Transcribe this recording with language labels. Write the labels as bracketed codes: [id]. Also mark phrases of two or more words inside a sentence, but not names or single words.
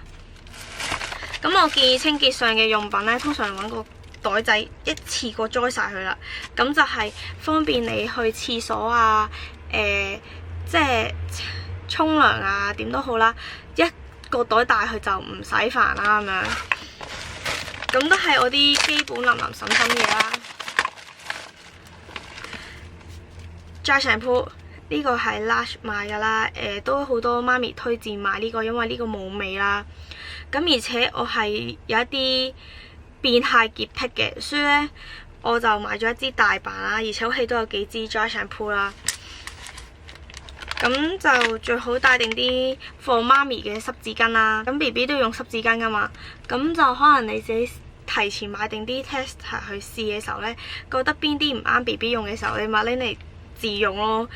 [yue] 咁我建議清潔上嘅用品呢，通常揾個袋仔一次過裝晒佢啦，咁就係方便你去廁所啊，即係沖涼啊，點都好啦，一個袋帶去就唔使煩啦咁樣。咁都係我啲基本淋淋滲滲嘢啦。 [en] dry shampoo [yue] 呢個係 Lush 買噶啦，都好多媽咪推薦買呢個，因為呢個冇味啦。咁而且我係有一啲變態潔癖嘅，所以呢，我就買咗一支大版啦，而且屋企都有幾支 [en] dry shampoo [yue] 啦。咁就最好帶定啲放媽咪嘅濕紙巾啦。咁 BB 都要用濕紙巾噶嘛，咁就可能你自己提前買定啲 tester 去試嘅時候呢，覺得邊啲唔啱 BB 用嘅時候，你咪拎嚟自用咯。